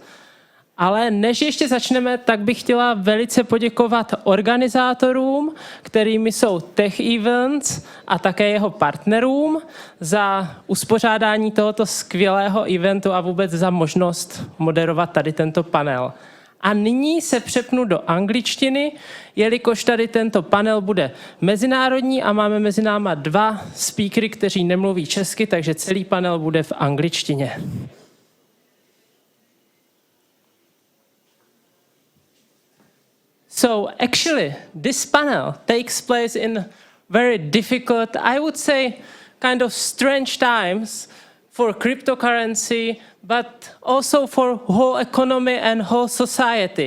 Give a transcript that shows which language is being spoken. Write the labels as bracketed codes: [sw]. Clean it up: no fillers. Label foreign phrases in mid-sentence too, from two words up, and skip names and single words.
[cs] Ale než ještě začneme, tak bych chtěla velice poděkovat organizátorům, kterými jsou Tech Events a také jeho partnerům za uspořádání tohoto skvělého eventu a vůbec za možnost moderovat tady tento panel. A nyní se přepnu do angličtiny, jelikož tady tento panel bude mezinárodní a máme mezi náma dva speakery, kteří nemluví česky, takže celý panel bude v angličtině. [en] So actually, this panel takes place in very difficult, I would say, kind of strange times for cryptocurrency, but also for whole economy and whole society.